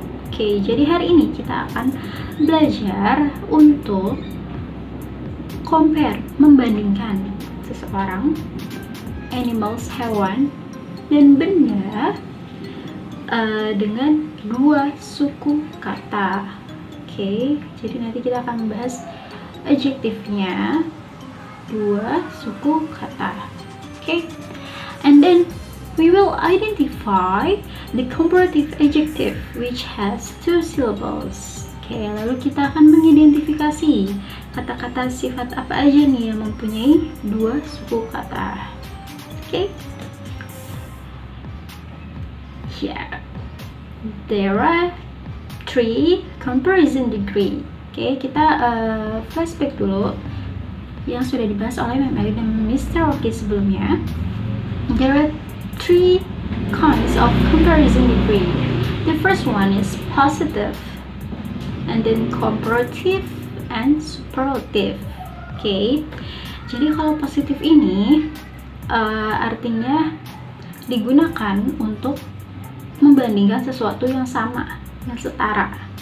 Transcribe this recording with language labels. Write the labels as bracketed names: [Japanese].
[Indonesian] Oke, jadi hari ini kita akan belajar untuk [English] compare, [Indonesian] membandingkan seseorang, [English] animals, [Indonesian] hewan, dan benda dengan 2 suku kata. Oke, jadi nanti kita akan bahas adjektifnya, 2 suku kata. [English] Okay, and then we will identify the comparative adjective which has 2 syllables. [Indonesian] Okay, lalu kita akan mengidentifikasi kata-kata sifat apa aja nih yang mempunyai 2 suku kata. [English] Okay, yeah, there are 3 comparison degree. [Indonesian] Okay, kita flashback dulu yang sudah dibahas oleh Mem Eli dan Mr. Rocky sebelumnya. [English] There are 3 kinds of comparison degree. The first one is positive, and then comparative, and superlative. [Indonesian] Okay, jadi kalau positif ini artinya digunakan untuk membandingkan sesuatu yang sama, yang setara.